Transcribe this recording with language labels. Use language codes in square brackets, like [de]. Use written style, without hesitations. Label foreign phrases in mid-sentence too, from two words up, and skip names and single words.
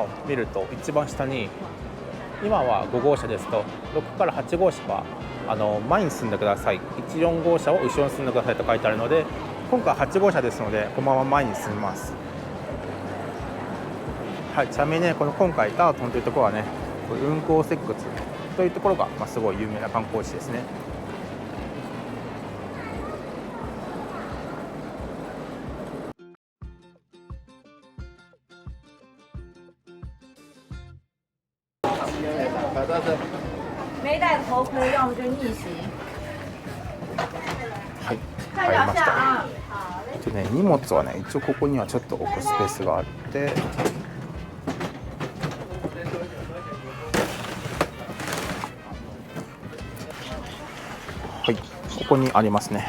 [ja] 見ると一番下に、今は5号車ですと6から8号車は前に進んでください、14号車を後ろに進んでくださいと書いてあるので、今回8号車ですのでこのまま前に進みます。はい、ちなみにね今回ダートンというところはね、運行石窟というところが、すごい有名な観光地ですね。 [zh] 没戴头盔，要么就逆行。 [ja] はい、入りました。荷物はね一応ここにはちょっと置くスペースがあって、はい、ここにありますね。